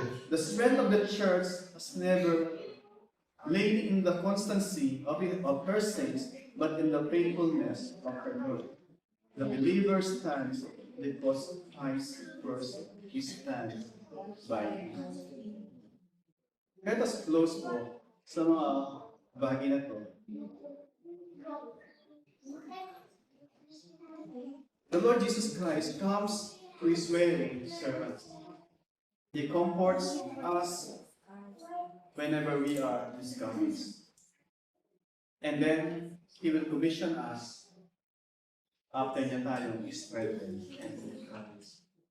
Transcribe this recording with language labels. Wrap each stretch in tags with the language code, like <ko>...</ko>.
<en>The strength of the church has never laid in the constancy of her saints, but in the faithfulness of her Lord. The believer stands because Christ first stands by him. Let us close</en> <tl>po sa mga bahagi na to.</tl> <en>The Lord Jesus Christ comes to His weary servants. He comforts us whenever we are discouraged. And then, He will commission us after</en> <tl>niya tayong</tl> <en>strengthen and encourage.</en>